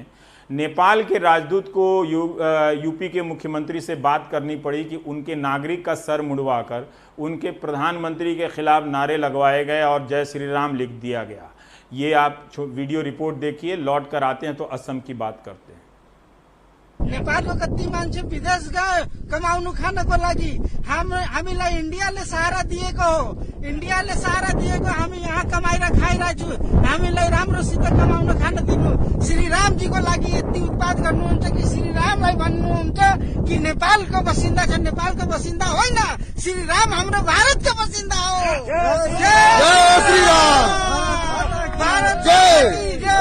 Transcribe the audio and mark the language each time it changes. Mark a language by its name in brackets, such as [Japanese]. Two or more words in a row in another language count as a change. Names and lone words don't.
[Hindi] नेपाल के राजदूत को यूपी के मुख्यमंत्री से बात करनी पड़ी कि उनके नागरिक का सर मुड़वाकर उनके प्रधानमंत्री के खिलाफ नारे लगवाए गए और जय श्री राम लिख दिया गया। ये आप वीडियो रिपोर्ट देखिए, लौट कर आते हैं तो असम की बात करते हैं। [Nepali] नेपालको कति मान्छे विदेश गयो कमाउनु खानको लागि, हामीलाई इन्डियाले सहारा दिएको हो। इन्डियाले सहारा दिएको, हामी यहाँ कमाएर खाइरहेको छु। हामीलाई राम्रोसित कमाउन खान दिनु। श्री रामजीको लागि यति उत्पाद गर्नुहुन्छ कि श्री रामलाई भन्नुहुन्छ कि नेपालको बसिन्दा छ, नेपालको बसिन्दा होइन, श्री राम हाम्रो भारतको बसिन्दा हो। जय श्री राम, भारत जय।